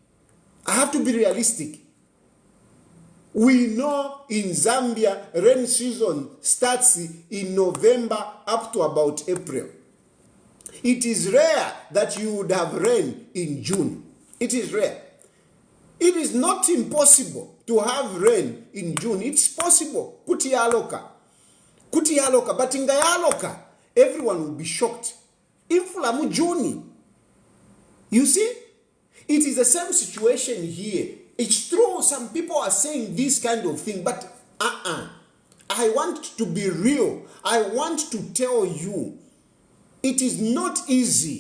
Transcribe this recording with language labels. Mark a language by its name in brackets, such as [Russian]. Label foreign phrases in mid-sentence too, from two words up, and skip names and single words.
[English] We know in Zambia, rain season starts in November up to about April. It is rare that you would have rain in June. It is rare. It is not impossible to have rain in June. It's possible. [Bemba] Kuti yaloka, but inga yaloka, [English] everyone will be shocked. [Bemba] Infula mu June. [English] You see? It is the same situation here. It's true, some people are saying this kind of thing, but I want to be real. I want to tell you, it is not easy.